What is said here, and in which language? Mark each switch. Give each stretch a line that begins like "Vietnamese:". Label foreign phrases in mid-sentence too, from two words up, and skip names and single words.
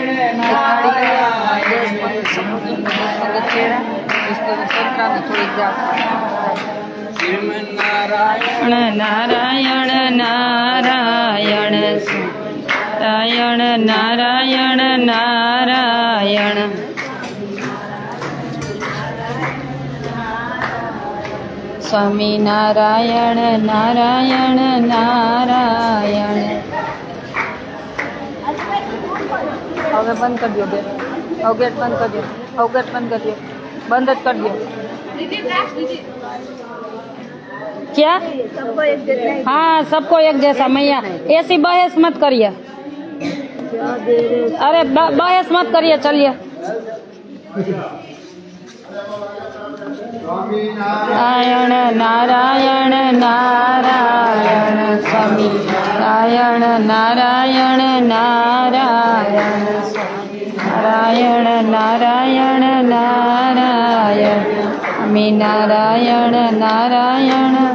Hindi: नारायण नारायण नारायण नारायण नारायण स्वामी नारायण नारायण नारायण।
Gujarati: હવે બંધ કરી દો બેન, હવે ગેટ બંધ કરી દો, હવે ગેટ બંધ કરી દો, બંધ જ કરી દો।
Hindi: क्या? हाँ सबको एक जैसा मैया, ऐसी बहस मत करिए, अरे बहस मत करिए, चलिए। नारायण नारायण नारायण स्वामी नारायण नारायण नारायण नारायण नारायण नारायण स्वामी नारायण नारायण।